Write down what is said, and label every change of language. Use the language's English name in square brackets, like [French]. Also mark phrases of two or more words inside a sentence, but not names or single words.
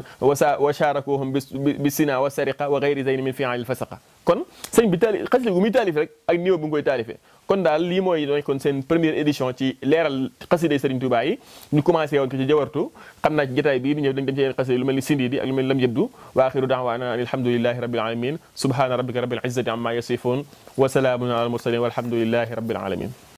[Arabic] وشاركهم بالزنا والسرقة وغير زين من فعال الفسقة [Wolof] kon sëñ bi taalif xasida gu muy taalif rek ak niveau bu mu koy taalifee kon daal lii mooy doon kon seen [French] première édition [Wolof] ci leeral xasida Serigne Touba yi ñu commencé woon ko ci jawartu xam naa ci jotaay bii di ñëw dañ dem ci yeneen xasida lu mel ni Sindidi ak lu mel ni Lam Yabdu [Arabic] وآخر دعوانا أن الحمد لله رب العالمين سبحان ربك رب العزة عما يصفون وسلام على المرسلين والحمد لله رب العالمين